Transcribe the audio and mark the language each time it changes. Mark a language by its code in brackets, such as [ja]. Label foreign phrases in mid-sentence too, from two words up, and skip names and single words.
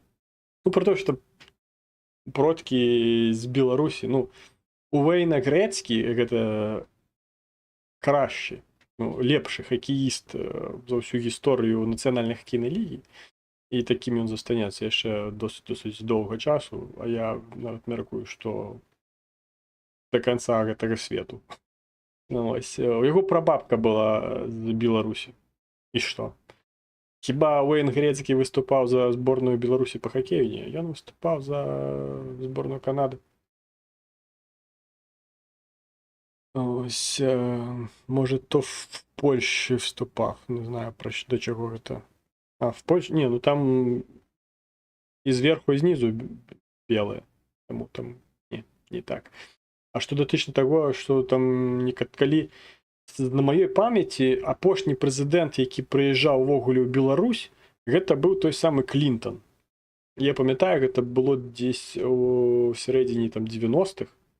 [be] Ну, про то, што продкі з Беларусі, ну, у Вейна Грэцкі гэта кращы, ну, лепшы хакеіст за ўсю гісторыю нацыянальнай хакейнай лігі, і такім ён застанецца яшчэ досыць доўга часу, а я нават мяркую, што да канца гэтага свету. Ну, ось, у яго прабабка была з Беларусі. І што? Хіба Уэйн Грэцкі выступаў за зборную Беларусі па хакею? Не, ён выступаў за зборную Канады. [uk] Ось, може, то в Польщі вступав, не знаю, до чого це [ru] А в Польше... Не, ну там и сверху, и снизу белые. [uk] Тому там не так. [be] А што датычна таго, што там калі на маёй памяці апошні прэзідэнт, які прыязджаў увогуле ў Беларусь, гэта быў той самы Клінтон. Я памятаю, гэта было дзесь у сярэдзіне там 90-х.